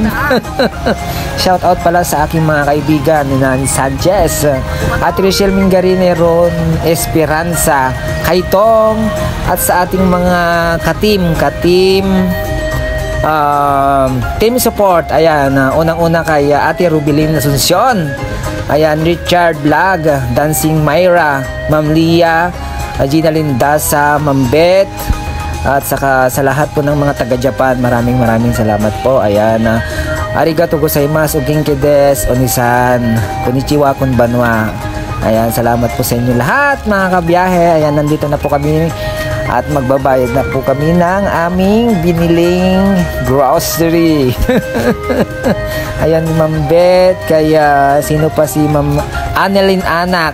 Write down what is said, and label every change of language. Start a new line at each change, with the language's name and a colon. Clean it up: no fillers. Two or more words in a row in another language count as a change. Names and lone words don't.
Filipino: Shout out pala sa aking mga kaibigan ni Nani Sanchez at Rachel Mingarine, Ron Esperanza, Kaitong, at sa ating mga team support. Ayan, unang-una kay Ate Rubilin Asuncion. Ayan, Richard Vlog, Dancing Myra, Ma'am Lia, Gina Lindasa, Ma'am Beth, at saka sa lahat po ng mga taga-Japan, maraming salamat po. Ayan,
Japanese: ありがとうございます、元気です、お兄さん、こんにちは、こんばんは.
Filipino: Ayan, salamat po sa inyo lahat mga kabiyahe. Ayan, nandito na po kami at magbabayad na po kami ng aming biniling grocery. Ayan, Ma'am Beth, kaya sino pa si Ma'am Annelyn Anak.